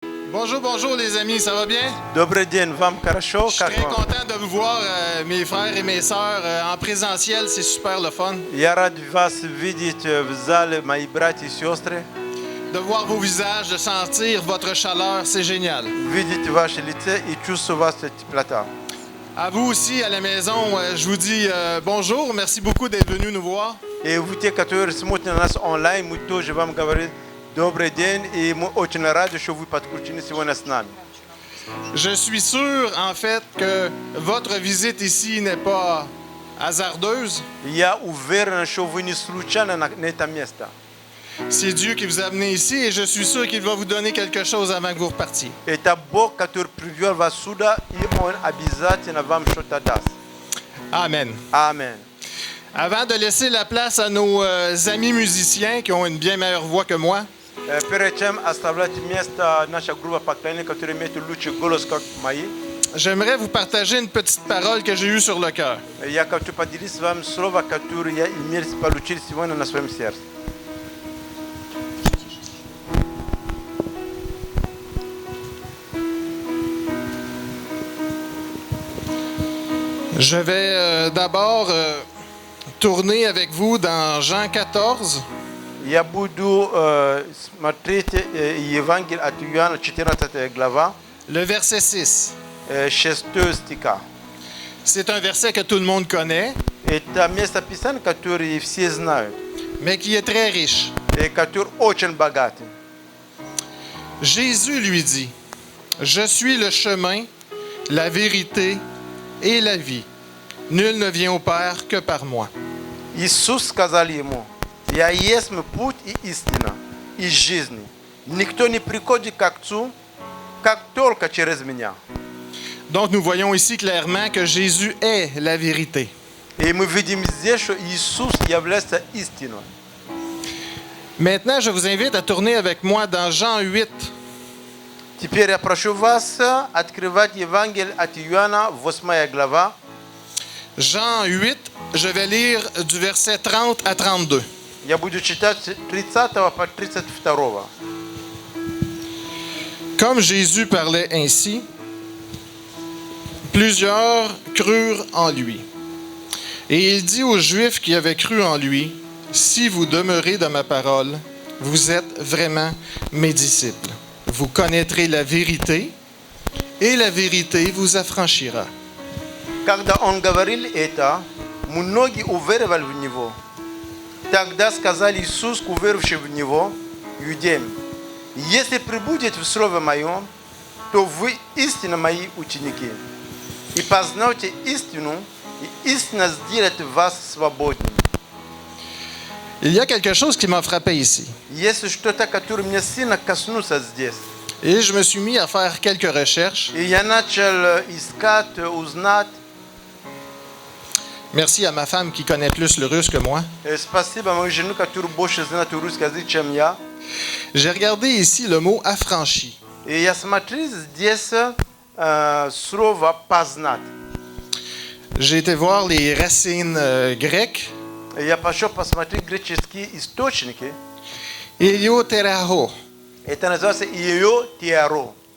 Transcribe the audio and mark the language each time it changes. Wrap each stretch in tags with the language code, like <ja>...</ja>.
<fr>Bonjour, bonjour les amis, ça va bien?</fr> <ru>Добрый день, вам хорошо?</ru> <fr>Je suis très content de vous voir, mes frères et mes sœurs, en présentiel, c'est super le fun.</fr> <ru>Я рад вас видеть в зале, мои братья и сестры.</ru> <fr>De voir vos visages, de sentir votre chaleur, c'est génial.</fr> <ru>Видеть ваши лица и чувствовать вашу теплоту.</ru> <fr>À vous aussi, à la maison, je vous dis bonjour, merci beaucoup d'être venus nous voir.</fr> <ru>И вы, те, которые смотрят на нас онлайн, мы тоже вам говорим добрый день, и мы очень рады, что вы подключены сегодня с нами.</ru> <fr>Je suis sûr, en fait, que votre visite ici n'est pas hasardeuse.</fr> <ru>Я уверен, что вы не случайно на это место.</ru> <fr>C'est Dieu qui vous a amené ici et je suis sûr qu'il va vous donner quelque chose avant que vous repartiez.</fr> <ru>Это Бог, который привел вас сюда, и Он обязательно вам что-то даст.</ru> <fr>Amen.</fr> <ru>Аминь.</ru> <fr>Avant de laisser la place à nos amis musiciens qui ont une bien meilleure voix que moi,</fr> <ru>Перед чем оставлять место наша группа поклонения, которая имеет лучший голос, как мои,</ru> <fr>j'aimerais vous partager une petite parole que j'ai eue sur le cœur.</fr> <ru>я хочу поделиться с вами слово, которое я получил сегодня на своем сердце.</ru> <fr>Je vais d'abord tourner avec vous dans Jean 14.</fr> <ru>Я буду смотреть Евангелие от Иоанна, 14 глава,</ru> <fr>Le verset 6.</fr> <ru>6 стиха.</ru> <fr>C'est un verset que tout le monde connaît,</fr> <ru>Это место Писания, которое все знают,</ru> <fr>mais qui est très riche.</fr> <ru>и которое очень богатый.</ru> <fr>Jésus lui dit, « Je suis le chemin, la vérité et la vie. Nul ne vient au Père que par moi. »</fr> <ru>Иисус сказал ему: «Я есть путь и истина, и жизнь. Никто не приходит к Отцу, как только через меня».</ru> <fr>Donc nous voyons ici clairement que Jésus est la vérité.</fr> <ru>И мы видим здесь, что Иисус является истиной.</ru> <fr>Maintenant, je vous invite à tourner avec moi dans Jean 8.</fr> <ru>Теперь я прошу вас открывать Евангелие от Иоанна, 8 глава.</ru> <fr>Jean 8, je vais lire du verset 30 à 32.</fr> <ru>Я буду читать с 30 по 32.</ru> <fr>Comme Jésus parlait ainsi, plusieurs crurent en lui. Et il dit aux Juifs qui avaient cru en lui, « Si vous demeurez dans ma parole, vous êtes vraiment mes disciples. Vous connaîtrez la vérité, et la vérité vous affranchira. »</fr> <ru>Когда он говорил это, многие уверовали в него. Тогда сказал Иисус, уверовавшим в него, юдеям: «Если пребудете в Слове Моем, то вы истинно мои ученики. И познаете истину, и истина сделает вас свободными».</ru> <fr>Il y a quelque chose qui m'a frappé ici.</fr> <ru>Есть что-то, которое меня сильно коснулся здесь.</ru> <fr>Et je me suis mis à faire quelques recherches.</fr> <ru>И я начал искать, узнать.</ru> <fr>Merci à ma femme qui connaît plus le russe que moi.</fr> <ru>Спасибо моей жене, которая больше знает русский язык, чем я.</ru> <fr>J'ai regardé ici le mot affranchi.</fr> <ru>И я смотрю здесь слово «познать».</ru> <fr>J'ai été voir les racines grecques.</fr> <ru>Я пошел посмотреть греческие источники.</ru> <fr>Ilioteraho,</fr> <ru>Это называется «ио-теаро»,</ru>